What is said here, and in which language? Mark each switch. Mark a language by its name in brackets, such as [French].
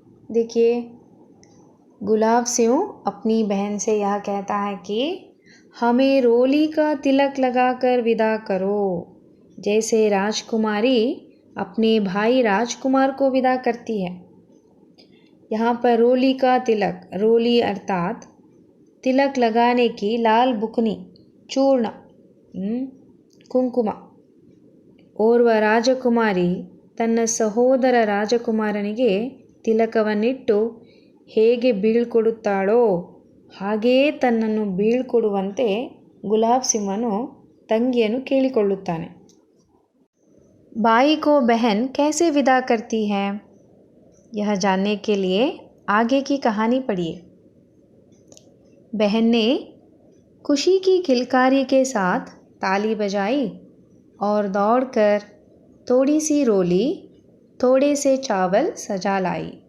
[Hindi] देखिए, गुलाब सिंह अपनी बहन से यह कहता है कि हमें रोली का तिलक लगाकर विदा करो, जैसे राजकुमारी अपने भाई राजकुमार को विदा करती है। यहाँ पर रोली का तिलक, रोली अर्थात तिलक लगाने की लाल बुकनी, चूर्ण, ಕುಂಕುಮ. [Kannada] ಓರ್ವ ರಾಜಕುಮಾರಿ ತನ್ನ ಸಹೋದರ ರಾಜಕುಮಾರನಿಗೆ ತಿಲಕವನ್ನಿಟ್ಟು ಹೇಗೆ ಬೀಳ್ಕೊಡುತ್ತಾಳೋ ಹಾಗೆಯೇ ತನ್ನನ್ನು ಬೀಳ್ಕೊಡುವಂತೆ ಗುಲಾಬ್ ಸಿಂಹನು ತಂಗಿಯನ್ನು ಕೇಳಿಕೊಳ್ಳುತ್ತಾನೆ. [Hindi] भाई को बहन कैसे विदा करती है? यह जानने के लिए आगे की कहानी पढ़िए. बहन ने खुशी की किलकारी के साथ ताली बजाई और दौड़कर थोड़ी सी रोली, थोड़े से चावल सजा लाई.